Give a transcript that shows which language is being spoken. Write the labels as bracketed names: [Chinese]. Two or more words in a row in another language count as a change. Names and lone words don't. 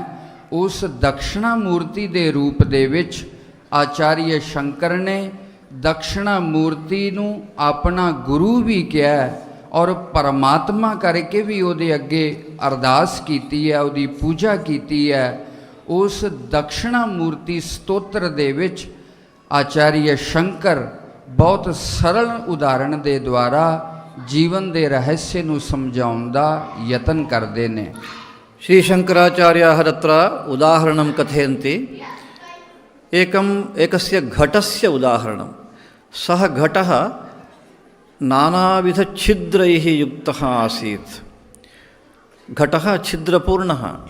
[Punjabi] ਉਸ ਦਕਸ਼ਣਾ ਮੂਰਤੀ ਦੇ ਰੂਪ ਦੇ ਵਿੱਚ ਆਚਾਰੀਆ ਸ਼ੰਕਰ ਨੇ ਦਕਸ਼ਣਾ ਮੂਰਤੀ ਨੂੰ ਆਪਣਾ ਗੁਰੂ ਵੀ ਕਿਹਾ ਔਰ ਪਰਮਾਤਮਾ ਕਰਕੇ ਵੀ ਉਹਦੇ ਅੱਗੇ ਅਰਦਾਸ ਕੀਤੀ ਹੈ, ਉਹਦੀ ਪੂਜਾ ਕੀਤੀ ਹੈ। ਉਸ ਦਕਸ਼ਣਾ ਮੂਰਤੀ ਸਤੋਤਰ ਦੇ ਵਿੱਚ ਆਚਾਰੀਆ ਸ਼ੰਕਰ ਬਹੁਤ ਸਰਲ ਉਦਾਹਰਣ ਦੇ ਦੁਆਰਾ ਜੀਵਨ ਦੇ ਰਹੱਸੇ ਨੂੰ ਸਮਝਾਉਣ ਦਾ ਯਤਨ ਕਰਦੇ ਨੇ। [Sanskrit] श्री शंकराचार्याः तत्र उदाहरणं कथयन्ति। एकस्य घटस्य उदाहरणं। सः घटः नानाविधछिद्रैः युक्तः आसीत्। घटः छिद्रपूर्णः।